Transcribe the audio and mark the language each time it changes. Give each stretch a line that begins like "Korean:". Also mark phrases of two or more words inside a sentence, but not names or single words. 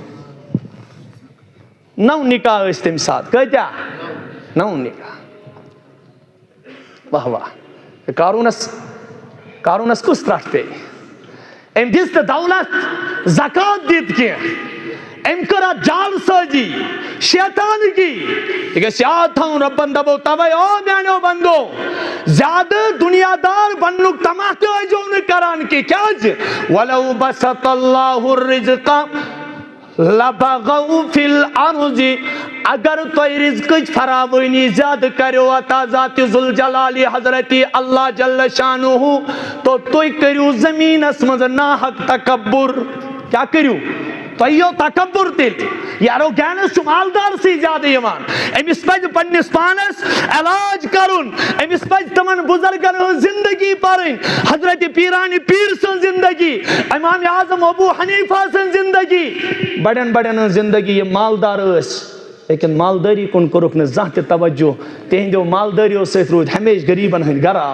Kashmiri: 9 نکاح ٲسۍ تمہِ ساتہٕ کۭتیاہ 9 نکاح واہ واہ قارونس کُس ترٹھ پیٚیہِ أمۍ دِژ نہٕ دولت زکات دِتھ کینٛہہ أمۍ کٔر اتھ جال سٲزی شیطانگی یہِ گژھِ یاد تھاوُن رۄبن دپو توے او میانیو بندو زیادٕ دُنیا دار بننُک طمع تہِ ٲسۍزیو نہٕ کران کینٛہہ کیٛازِ
Arabic: وَلَوْ بَسَطَ اللہُ الرِّزْقَ لَبَغَوْا فِي الْأَرْضِ
Kashmiri: اگر تۄہہِ رِزقٕچ فراوٲنی زیادٕ کریو عطا ذاتِ ذوالجلالِ حضرتِ اللہ
Arabic: جل شانہ
Kashmiri: تو تُہۍ کٔرِو زٔمیٖنس منٛز ناحق تکبُر کیٛاہ کٔرِو تۄہہِ یِیو تکبُر تیٚلہِ یہِ ایروگینس چھُ مالدارسٕے زیادٕ یِوان أمِس پزِ پننِس پانس علاج کرُن أمِس پزِ تِمن بُزرگن ہٕنٛز زندگی پرٕنۍ حضرتِ پیٖرانہِ پیٖر سٕنٛز زندگی امام اعظم ابو حنیفہ سٕنٛز زندگی بڑٮ۪ن ہٕنٛز زندگی یِم مالدار ٲسۍ لیکن مالدٲری کُن کوٚرُکھ نہٕ زانٛہہ تہِ توجہ تِہنٛدیو مالدٲریو سۭتۍ روٗدۍ ہمیشہِ غریٖبن ہٕنٛدۍ